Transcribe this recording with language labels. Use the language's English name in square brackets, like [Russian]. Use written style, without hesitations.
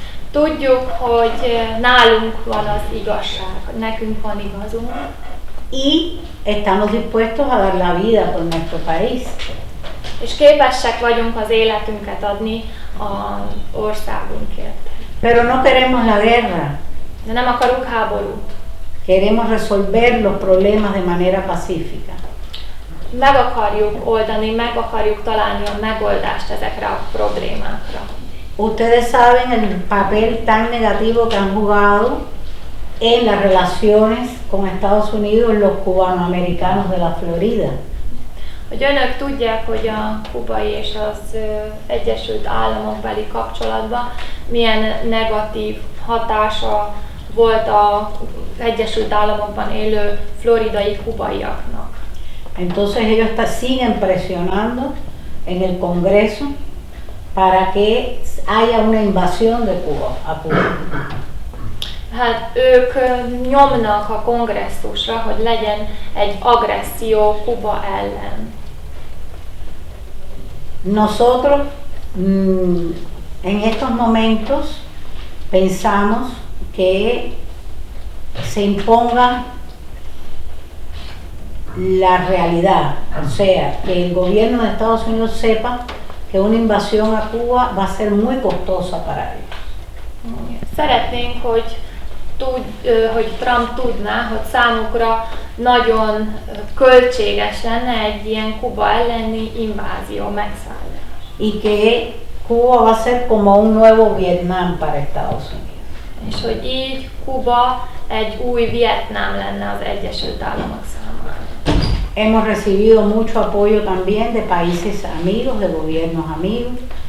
[Hungarian] Tudjuk, hogy nálunk van az igazság, nekünk van igazunk. [Spanish] Y estamos dispuestos a dar la vida por nuestro país. [Hungarian] És képesek vagyunk az életünket adni az országunkért. [Spanish] Pero no queremos la guerra. [Hungarian] De nem akarunk háborút. [Spanish] Queremos resolver los problemas de manera pacífica. [Hungarian] Meg akarjuk oldani, meg akarjuk találni a megoldást ezekre a problémákra. [Spanish] Ustedes saben el papel tan negativo que han jugado en las relaciones con Estados Unidos los cubanoamericanos de la Florida. [Hungarian] Hogy önök tudják, hogy a kubai és az Egyesült Államokbeli kapcsolatban milyen negatív hatása volt az Egyesült Államokban élő floridai kubaiaknak. [Spanish] Entonces ellos siguen presionando en el Congreso para que haya una invasión de Cuba a Cuba. [Hungarian] Hát ők nyomnak a kongresszusra, hogy legyen egy agresszió Kuba ellen. [Spanish] Nosotros en estos momentos pensamos que se imponga la realidad, o sea, que el gobierno de Estados Unidos sepa que una invasión a Cuba va a ser muy costosa para ellos. [Hungarian] Szeretnénk, hogy Trump tudná, hogy számukra nagyon költséges lenne egy ilyen Kuba elleni invázió, megszállás. [Spanish] Y que Cuba va a ser como un nuevo Vietnam para Estados Unidos. [Hungarian] És hogy így Kuba egy új Vietnám lenne az Egyesült Államok számára. [Spanish] Hemos recibido mucho apoyo también de países amigos, de gobiernos amigos.